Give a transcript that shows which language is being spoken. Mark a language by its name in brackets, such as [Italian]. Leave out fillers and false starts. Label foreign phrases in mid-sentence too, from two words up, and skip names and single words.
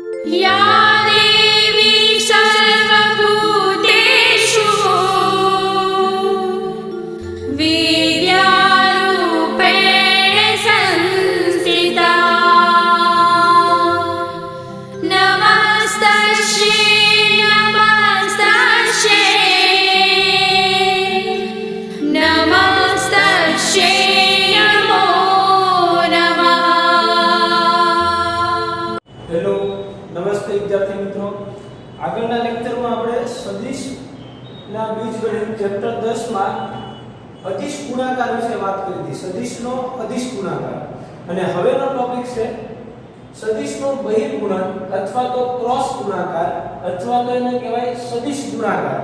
[Sanskrit] या देवी सर्वभूतेषु विद्यारूपेण संस्थिता नमस्तस्यै नमस्तस्यै नमो नमः। [Gujarati] હેલો નમસ્તે વિદ્યાર્થી મિત્રો, આગળના લેક્ચરમાં આપણે સદિશના બીજગણિત ચેપ્ટર 10 માં અદિશ ગુણાકાર વિશે વાત કરી હતી. સદિશનો અદિશ ગુણાકાર. અને હવેનો ટોપિક છે સદિશનો બહિર્ગુણન અથવા તો ક્રોસ ગુણાકાર અથવા તો એને કહેવાય સદિશ ગુણાકાર.